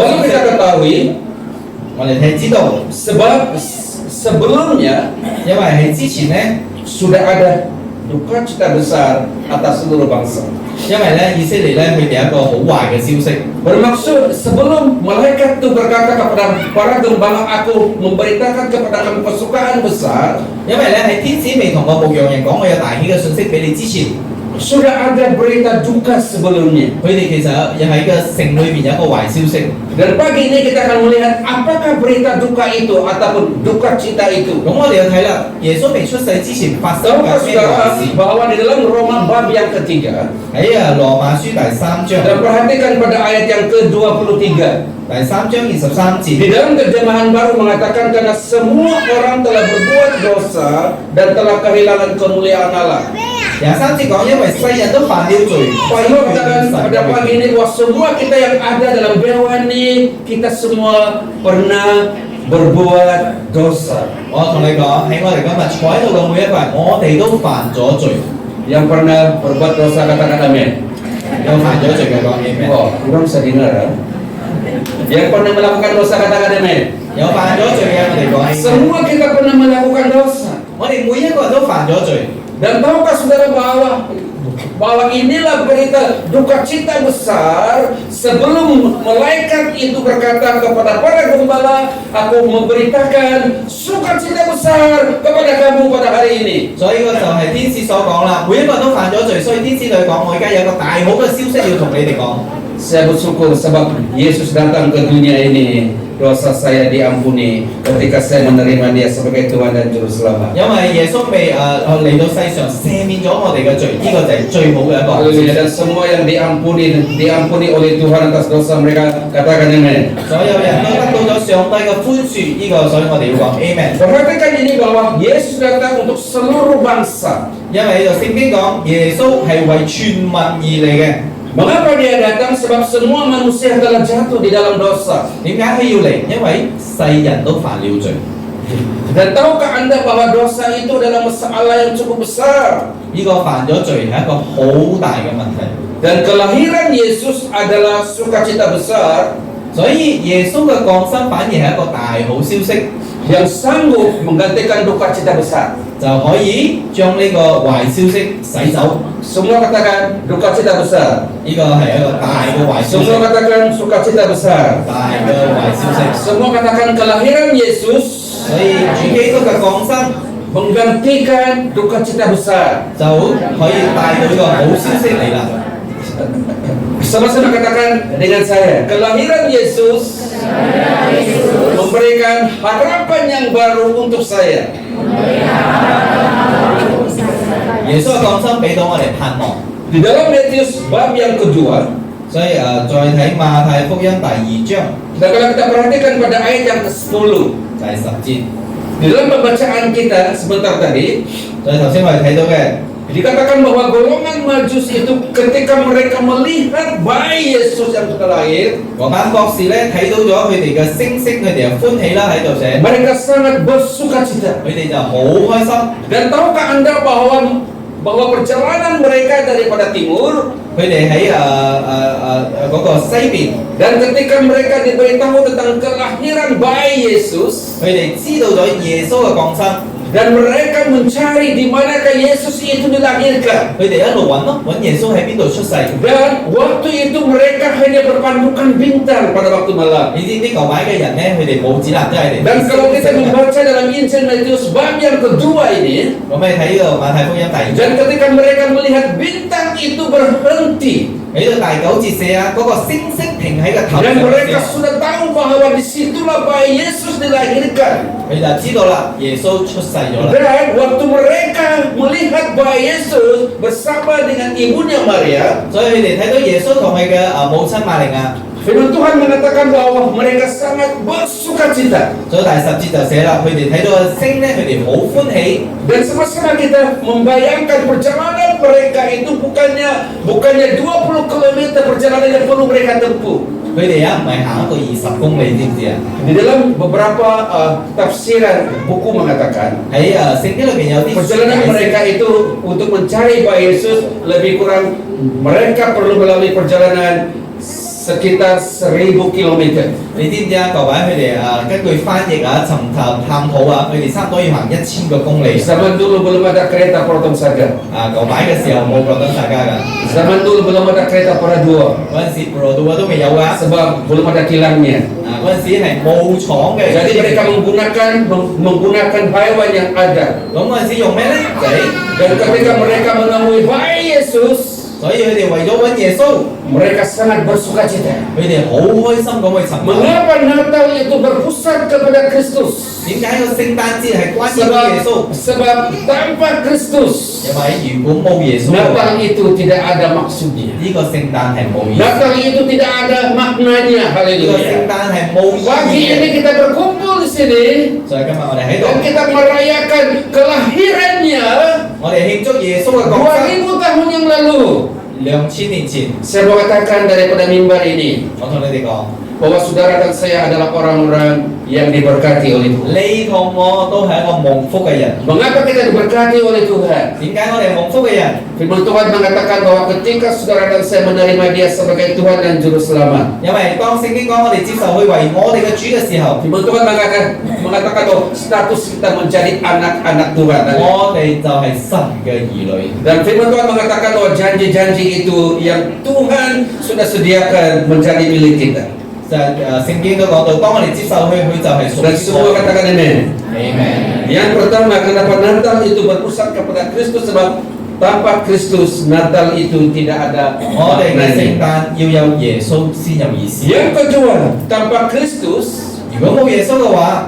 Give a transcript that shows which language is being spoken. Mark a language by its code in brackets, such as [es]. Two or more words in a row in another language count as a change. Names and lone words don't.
[ms] Lalu [yue] 消 [ms] kita [yue] 息？ [ms] ketahui, [yue] 我哋係知道， [ms] sebab sebelumnya [yue] 因為喺之前呢， [ms] sudah ada duka cita besar atas seluruh bangsa. [yue] 因為咧以色列咧佢哋有一個好壞嘅消息。 [ms] Bermaksud sebelum malaikat itu berkata kepada para gembala, aku memberitakan kepada kamu kesukaan besar. [yue] 因為咧喺天使未同個牧羊人講我有大喜嘅信息俾你之前， [ms] sudah ada berita duka sebelumnya. [yue] 佢哋其實又喺個城裏邊有一個壞消息。 [ms] Dan pagi ini kita akan melihat apakah berita duka itu ataupun duka cita itu. [yue] 咁我哋要睇啦，耶穌未出世之前發生 [ms] Tahukah [yue] 緊咩壞 [ms] saudara [yue] 事？ [ms] bahwa di dalam Roma bab yang ketiga, [yue] 喺羅馬書第3章， [ms] dan perhatikan pada ayat yang ke-23. [yue] 第3章23 [ms] Di [yue] 節， [ms] dalam terjemahan baru mengatakan karena semua orang telah berbuat dosa dan telah kehilangan kemuliaan Allah. [yue] 23節講因為世人都犯了罪， [ms] Paulus katakan pada pagi ini bahwa semua kita yang ada dalam dewan ini, kita semua pernah berbuat dosa. [yue] 我同你講，喺我哋今日坐喺度嘅每一個人，我哋都犯咗罪， [ms] Yang pernah berbuat dosa katakan amin. [yue] 有犯咗罪嘅講 amen， [ms] Oh, kurang bisa dengar ya. Yang pernah melakukan dosa katakan amin. [yue] 有犯咗罪嘅我哋講 amen， [ms] Semua kita pernah melakukan dosa. [yue] 我哋每一個人都犯咗罪。 [ms] Dan tahukah saudara bahwa inilah berita duka cita besar sebelum malaikat itu berkata kepada para gembala, aku memberitakan sukacita besar kepada kamu pada hari ini. [yue] 所以呢個就係天使所講啦，每一個人都犯咗罪，所以天使對佢講：我而家有個大好嘅消息要同你哋講。 [ms] Saya bersyukur sebab Yesus datang ke dunia ini, dosa saya diampuni ketika saya menerima Dia sebagai Tuhan dan Juru Selamat. [yue] 因為耶穌未嚟到世上赦免咗我哋嘅罪，呢、個就係最好嘅一個。 [ms] Haleluya. Dan semua yang diampuni oleh Tuhan atas dosa mereka katakan amin. [yue] 所有人都得到咗上帝嘅寬恕，呢、個所以我哋要講 Amen。 [ms] Perhatikan ini bahwa Yesus datang untuk seluruh bangsa. [yue] 因為呢度聖經講耶穌係為全民而嚟嘅。 [ms] Mengapa Dia datang? Sebab semua manusia telah jatuh di dalam dosa. [yue] 點解佢要嚟？因為世人都犯了罪。 [ms] Dan tahukah Anda bahwa dosa itu adalah masalah yang cukup besar? [yue] 呢、個犯咗罪係一個好大嘅問題。 [ms] Dan kelahiran Yesus adalah sukacita besar [yue] 所以耶穌嘅降生反而係一個大好消息， [ms] yang sanggup menggantikan duka cita besar. [yue] 就可以將呢個壞消息洗走。 [ms] Semua katakan duka cita besar. [yue] 呢個係一個大嘅壞消息， [ms] Semua katakan sukacita besar. [yue] 大嘅壞消息。 [ms] Semua katakan kelahiran Yesus [yue] 所以主基督嘅降生 [ms] menggantikan duka cita besar. [yue] 就可以帶到呢個好消息嚟啦。 [ms] Sama-sama katakan dengan saya, kelahiran Yesus memberikan harapan yang baru untuk saya. [yue] 耶穌嘅降生俾到我哋盼望。 [ms] Di dalam Matius bab yang kedua, [yue] 所以再睇馬太福音第2章 [ms] dan kalau kita perhatikan pada ayat yang ke-10, [yue] 第10節， [ms] di dalam pembacaan kita sebentar tadi, [yue] 所以頭先我哋睇到嘅 [ms] dikatakan bahwa golongan Majus itu ketika mereka melihat bayi Yesus yang sudah lahir, [yue] 嗰班博士咧睇到咗佢哋嘅星星，佢哋就歡喜啦喺度寫， [ms] mereka sangat bersukacita. [yue] 佢哋就好開心。 [ms] Dan tahukah Anda bahwa perjalanan mereka daripada timur, [yue] 佢哋喺嗰個西邊， [ms] dan ketika mereka diberitahu tentang kelahiran bayi Yesus, [yue] 佢哋知道咗耶穌嘅降生， [ms] dan mereka mencari di manakah Yesus itu dilahirkan. [yue] 佢哋一路揾咯，揾耶穌喺邊度出世。 [ms] Dan waktu itu mereka hanya berpandukan bintang pada waktu malam. [yue] 你知唔知舊擺嘅人咧，佢哋冇指南，都係嚟。 [ms] Dan kalau kita membaca dalam Injil Matius bab yang kedua ini, [yue] 咁你睇呢個馬太福音第2章， [ms] dan ketika mereka melihat bintang itu berhenti, [yue] 喺到第9節寫啊，嗰個星星停喺個頭上 [ms] dan [yue] 嘅 [ms] mereka [yue] 時候， [ms] sudah tahu bahwa disitulah bayi Yesus dilahirkan. [yue] 佢就知道啦，耶穌出世咗啦。 [ms] Dan waktu mereka melihat bayi Yesus bersama dengan ibunya Maria, [yue] 所以佢哋睇到耶穌同佢嘅母親瑪利亞， [ms] firman Tuhan mengatakan bahwa mereka sangat bersukacita. [yue] 所以第10節就寫啦，佢哋睇到個星咧，佢哋好歡喜。 [ms] Dan sama-sama kita membayangkan perjalanan mereka itu bukannya 20 km perjalanan yang perlu mereka tempuh. [yue] 佢哋唔係行一個20公里，知唔知啊？ [ms] Di dalam beberapa tafsiran buku mengatakan [yue] 喺聖經裏邊有啲 [ms] perjalanan [yue] 解釋 [ms] mereka itu untuk mencari bayi Yesus lebih kurang mereka perlu melalui perjalanan sekitar 1000 kilometer. [yue] 你知唔知啊？各位佢哋根據翻譯尋求探討佢哋差唔多要行1000個公里。 [ms] Zaman dulu belum ada kereta potong saga. [yue] 舊擺嘅時候冇覺得大家㗎， [ms] Zaman dulu belum ada kereta para dua. [yue] 嗰陣時Perodua都未有㗎， [ms] Sebab belum ada kilangnya. [yue] 嗰陣時係冇廠嘅。 [ms] Jadi mereka menggunakan hewan yang ada. [yue] 咁嗰陣時用咩咧？仔。 [ms] Dan ketika mereka menemui bayi Yesus, [yue] 所以佢哋為咗揾耶穌， [ms] mereka sangat bersuka cita. [yue] 佢哋好開心咁去尋找。 [ms] Mengapa Natal itu berpusat kepada Kristus? [yue] 點解個聖誕節係關於耶穌？ [ms] Sebab tanpa Kristus, [yue] 因為如果冇耶穌嘅話， [ms] Natal itu tidak ada maksudnya. [yue] 呢個聖誕係冇意思。 [ms] Natal itu tidak ada maknanya. [yue] 呢個聖 [ms] Haleluya. [yue] 誕係冇意 [ms] Pagi [yue] 義 [ms] ini [yue] 嘅。 [ms] kita berkumpul di sini [yue] 所以今日我哋喺度， [ms] dan kita merayakan kelahirannya [yue] 我哋慶祝耶穌嘅降生。 [ms] 2000 tahun yang lalu. [yue] 2000 年前， [ms] Saya mau katakan daripada mimbar ini [yue] 我同你哋講， [ms] bahwa saudara dan saya adalah orang-orang yang diberkati oleh Tuhan. [yue] 你同我都係一個蒙福嘅人。 [ms] Mengapa kita diberkati oleh Tuhan? [yue] 點解我哋係蒙福嘅人？ [ms] Firman Tuhan mengatakan bahwa ketika saudara dan saya menerima Dia sebagai Tuhan dan Juru Selamat, [yue] 因為當聖經講我哋接受佢為我哋嘅主嘅時候， [ms] Firman Tuhan mengatakan bahwa status kita menjadi anak-anak Tuhan. [yue] 我哋就係神嘅兒女。 [ms] Dan Firman Tuhan mengatakan bahwa janji-janji itu yang Tuhan sudah sediakan menjadi milik kita. [yue] 就聖經都講到，當我哋接受佢，佢就係屬 [ms] Dan [yue] 於 [ms] semua [yue] 我。 [ms] katakan amin. [yue] Amen。 [ms] Yang pertama, kenapa Natal itu berpusat kepada Kristus? Sebab tanpa Kristus Natal itu tidak ada [yue] 我哋嘅聖 [ms] maknanya. [yue] 誕要有耶穌先有意思。 [ms] Yang kedua, tanpa Kristus [yue] 如果冇耶穌嘅話，